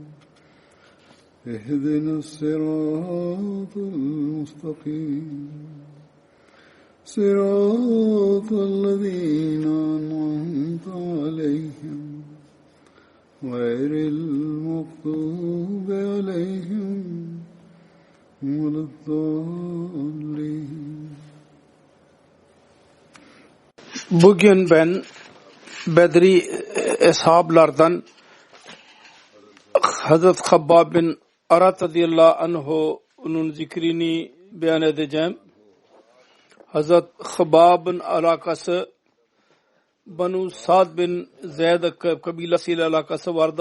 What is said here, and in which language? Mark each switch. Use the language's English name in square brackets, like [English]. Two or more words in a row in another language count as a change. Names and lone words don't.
[Arabic] اهدنا الصراط المستقيم صراط الذين أنعمت عليهم غير المغضوب عليهم ولا الضالين. [Turkish] Bugün ben Bedri eshablardan Hazret Khabbab bin Arat [Arabic] رضي الله عنه [Turkish] zikrini beyan edeceğim. Hazret Khabbab'ın alakası Banu Sa'd bin Zeyd kabilesiyle alakası vardı.